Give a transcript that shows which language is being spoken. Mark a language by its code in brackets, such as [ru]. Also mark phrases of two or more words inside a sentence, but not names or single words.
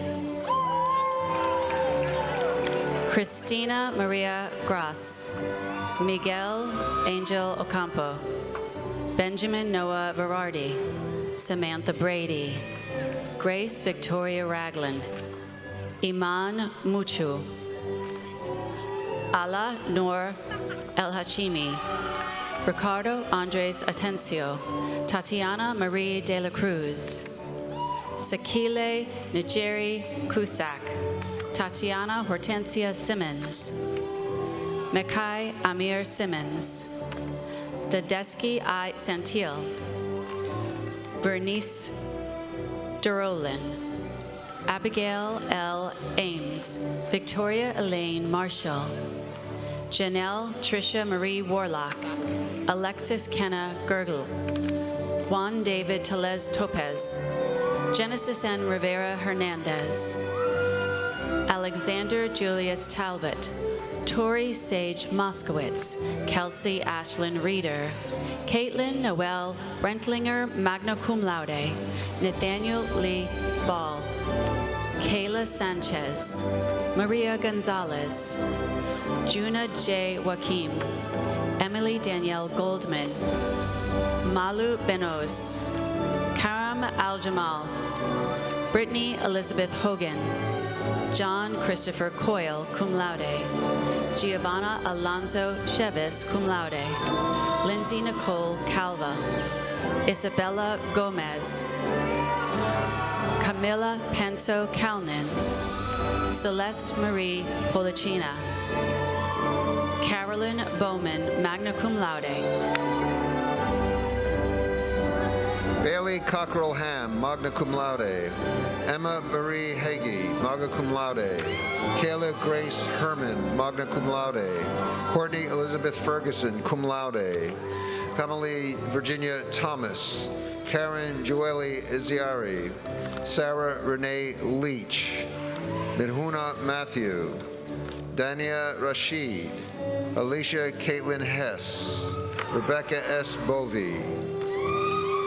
[en] Christina Maria Gross. Miguel Angel Ocampo. Benjamin Noah Verardi. Samantha Brady. Grace Victoria Ragland. Iman Muchu. Ala Noor El Hachimi. Ricardo Andres Atencio. Tatiana Marie de la Cruz. Sakile Nigeri Kusak. Tatiana Hortensia Simmons. Mekai Amir Simmons. Dadeski I. Santil. Bernice Derolin. Abigail L. Ames. Victoria Elaine Marshall. Janelle Tricia Marie Warlock. Alexis Kenna Gergel. Juan David Telez Topez. Genesis N. Rivera Hernandez. Alexander Julius Talbot. Tori Sage Moskowitz. Kelsey Ashlyn Reeder. Caitlin Noel Brentlinger [la] magna cum laude. [en] Nathaniel Lee Ball. Kayla Sanchez. Maria Gonzalez. Juna J. Joaquim. Emily Danielle Goldman. Malu Benos. Karam Al-Jamal. Brittany Elizabeth Hogan. John Christopher Coyle, [la] cum laude. [en] Giovanna Alonso Chevis, [la] cum laude. [en] Lindsay Nicole Calva. Isabella Gomez. Camilla Penso Calnins. Celeste Marie Policina. Carolyn Bowman, [la] magna cum laude. [en] Bailey Cockrell Ham, [la] magna cum laude. [en] Emma Marie Hagee, [la] magna cum laude. [en] Kayla Grace Herman, [la] magna cum laude. [en] Courtney Elizabeth Ferguson, [la] cum laude. [en] Kamali Virginia Thomas. Karen Joelle Iziari. Sarah Renee Leach. Midhuna Matthew. Dania Rashid. Alicia Caitlin Hess. Rebecca S. Bovey.